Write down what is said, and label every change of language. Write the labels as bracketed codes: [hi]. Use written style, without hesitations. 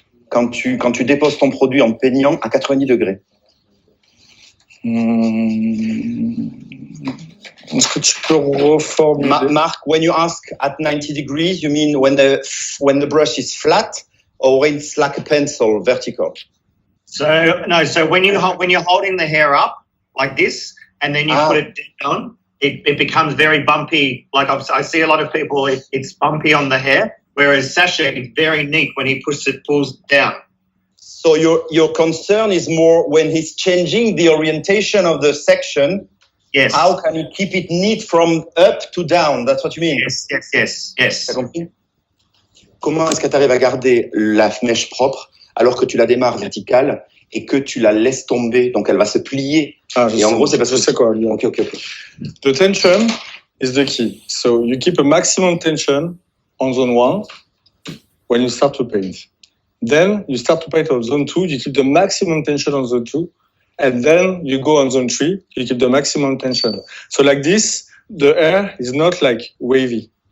[fr] Quand tu déposes ton produit en peignant à 90 degrés. Est-ce que tu peux reformuler? [en] Mark, when you ask at 90 degrees, you mean when the brush is flat or when it's like a pencil, vertical? So no, so when you're holding the hair up like this, and then you put it down, it becomes very bumpy. Like I see a lot of people, it's bumpy on the hair, whereas Sasha is very neat when he pulls it down. So your concern is more when he's changing the orientation of the section. Yes. How can you keep it neat from up to down? That's what you mean? Yes. [fr] T'as compris? Comment est-ce que tu arrives à garder la mèche propre alors que tu la démarres verticale et que tu la laisses tomber, donc elle va se plier? Et en gros, c'est parce que c'est quoi? [en] Okay. The tension is the key. So you keep a maximum tension on zone 1 when you start to paint. Then you start to paint on zone 2, you keep the maximum tension on zone 2. And then you go on zone 3, you keep the maximum tension. So like this, the hair is not like wavy.